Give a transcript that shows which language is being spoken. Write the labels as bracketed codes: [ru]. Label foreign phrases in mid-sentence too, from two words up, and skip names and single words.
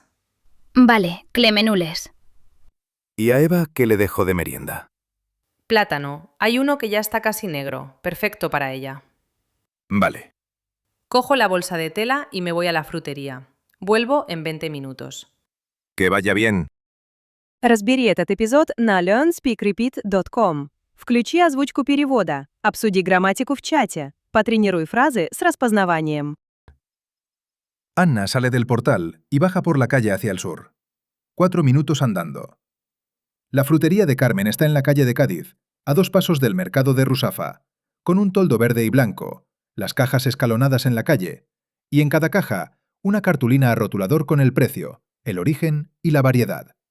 [es] Vale, clemenules. ¿Y a Eva qué le dejo de merienda? Plátano. Hay uno que ya está casi negro. Perfecto para ella. Vale. Cojo la bolsa de tela y me voy a la frutería. Vuelvo en 20 minutos. Que vaya bien. [ru] Разбери этот эпизод на learnspeakrepeat.com. Включи озвучку перевода, обсуди грамматику в чате, потренируй фразы с распознаванием. [es] Anna sale del portal y baja por la calle hacia el sur. 4 minutos andando. La frutería de Carmen está en la calle de Cádiz, a 2 pasos del mercado de Rusafa, con un toldo verde y blanco, las cajas escalonadas en la calle, y en cada caja una cartulina a rotulador con el precio, el origen y la variedad.